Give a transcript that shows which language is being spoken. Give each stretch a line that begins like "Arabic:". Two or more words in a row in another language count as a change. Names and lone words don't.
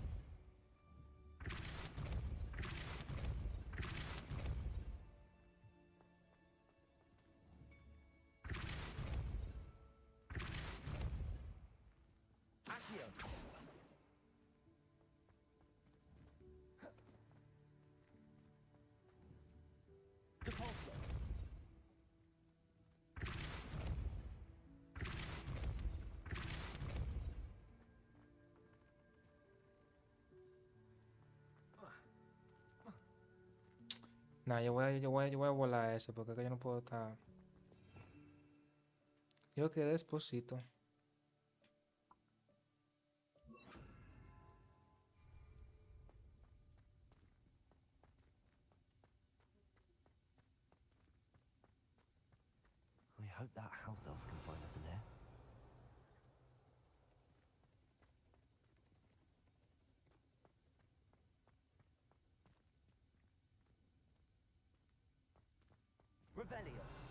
Spanish: Accio. Depulso. Nah, yo voy a volar eso porque que yo no puedo estar. Yo quedé esposito.
English: I hope that house elf can find us in here. Revelio.